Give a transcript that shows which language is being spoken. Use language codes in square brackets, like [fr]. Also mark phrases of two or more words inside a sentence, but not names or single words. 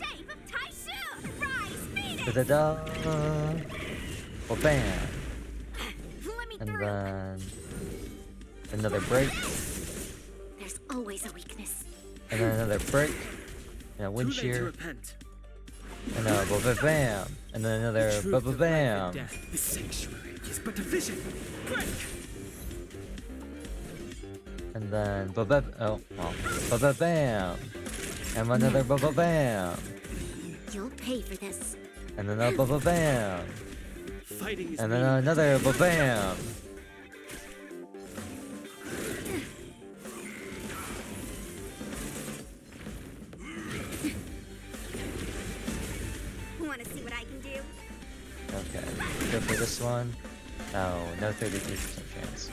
[en] Shape of Taishu! Rise, Phoenix! Da-da-da! Well, bam! Let me And through! then... another break. There's always a weakness. And then another break. And a wind Too late to shear. repent. And a ba-ba-bam! And then another The truth of life and ba-ba-bam! death. The sanctuary is but a vision. Break! And then ba-ba... oh, well. Ba-ba-bam! And another ba-ba-bam! You'll pay for this. And then a ba-ba-bam! Fighting is And then meaningless. another ba-bam! Wanna see what I can do? Okay, go for this one. No, no 33% chance.